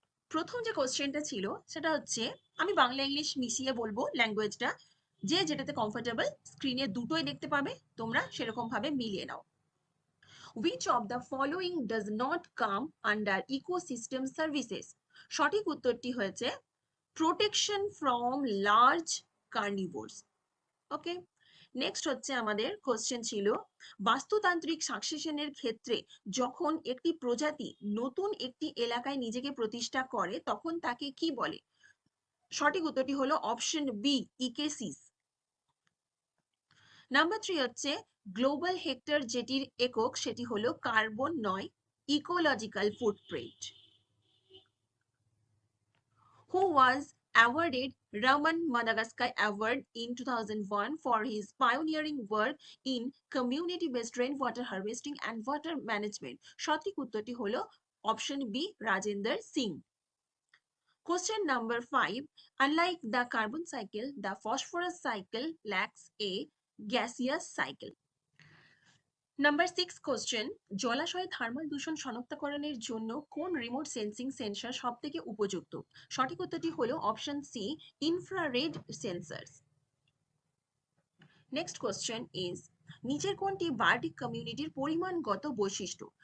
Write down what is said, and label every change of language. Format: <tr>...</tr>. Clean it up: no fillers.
<bn>প্রথম যে কোশ্চেনটা ছিল সেটা হচ্ছে, আমি বাংলা ইংলিশ মিশিয়ে বলবো ল্যাঙ্গুয়েজটা, যে যেটাতে কমফোর্টেবল, স্ক্রিনে দুটোই দেখতে পাবে, তোমরা সেরকম ভাবে মিলিয়ে নাও।</bn> <en>Which of the following does not come under ecosystem services?</en> <bn>সঠিক উত্তরটি হয়েছে</bn> <en>Protection from large carnivores.</en> <bn>Okay, next হচ্ছে আমাদের কোশ্চেন ছিল, বাস্তুতান্ত্রিক সাকসেশনের ক্ষেত্রে যখন একটি প্রজাতি নতুন একটি এলাকায় নিজেকে প্রতিষ্ঠা করে তখন তাকে কি বলে? সঠিক উত্তরটি হলো অপশন বি, ইকেসিস। নাম্বার 3 হচ্ছে, গ্লোবাল হেক্টর যেটির একক সেটি হলো কার্বন নয়, ecological footprint.</bn> <en>Who was awarded Raman Madagascar Award in 2001 for his pioneering work in community-based rainwater harvesting and water management?</en> <bn>সঠিক উত্তরটি হলো option B, Rajendra Singh.</bn> <en>Question number 5. Unlike the carbon cycle, the phosphorus cycle lacks a gaseous cycle.</en> <bn>Number 6 question, জলাশয়ে thermal দূষণ শনাক্তকরণের জন্য কোন remote sensing sensor সব থেকে উপযুক্ত? সঠিক উত্তরটি হলো option C, infrared sensors.</bn> <en>next question is,</en> <bn>নিচের কোনটি বার্ডিক কমিউনিটির পরিমাণগত বৈশিষ্ট্য?</bn>